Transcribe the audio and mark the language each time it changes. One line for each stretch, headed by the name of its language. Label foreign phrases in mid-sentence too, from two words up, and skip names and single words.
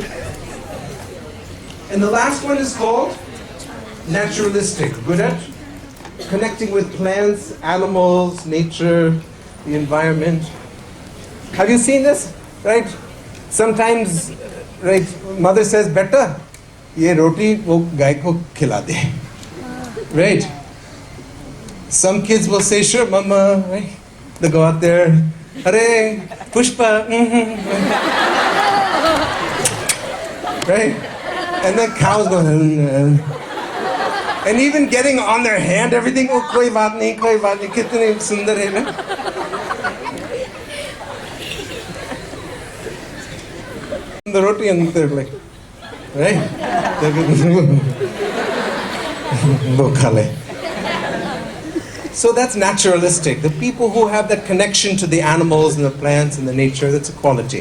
English: And the last one is called naturalistic. Good at connecting with plants, animals, nature, the environment. Have you seen this? Right? Sometimes, right, mother says, Beta,
Hindi: ये रोटी वो गाय को खिला दे.
English: Right? Some kids will say, sure, mama, right? They go out there, Hare, Pushpa, right? And then cows go, and even getting on their hand, everything,
Hindi: ओह, कोई बात नहीं, कितने सुंदर है ना.
English: The roti and they're like, right? So that's naturalistic. The people who have that connection to the animals and the plants and the nature, that's a quality.